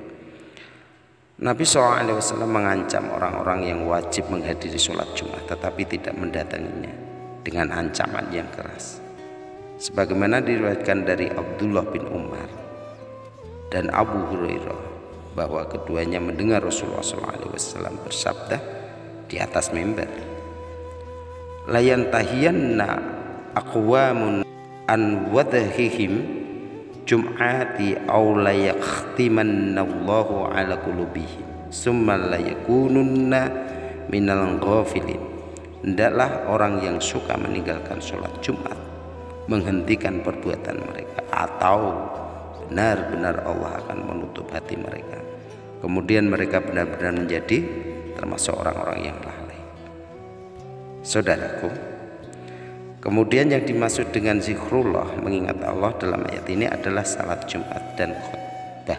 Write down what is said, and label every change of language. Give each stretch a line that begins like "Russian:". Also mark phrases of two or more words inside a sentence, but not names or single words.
Indonesian: Nabi SAW mengancam orang-orang yang wajib menghadiri sholat Jumat tetapi tidak mendatanginya dengan ancaman yang keras, sebagaimana diriwayatkan dari Abdullah bin Umar dan Abu Hurairah bahwa keduanya mendengar Rasulullah SAW bersabda di atas mimbar,
Arabic: لينتهين أقوام عن ودعهم الجمعات أو ليختمن الله على قلوبهم ثم ليكونن من الغافلين.
Indonesian: Hendaklah orang yang suka meninggalkan sholat Jumat menghentikan perbuatan mereka, atau benar-benar Allah akan menutup hati mereka, kemudian mereka benar-benar menjadi termasuk orang-orang yang lalai. Saudaraku, kemudian yang dimaksud dengan zikrullah, mengingat Allah dalam ayat ini adalah salat Jumat dan khutbah.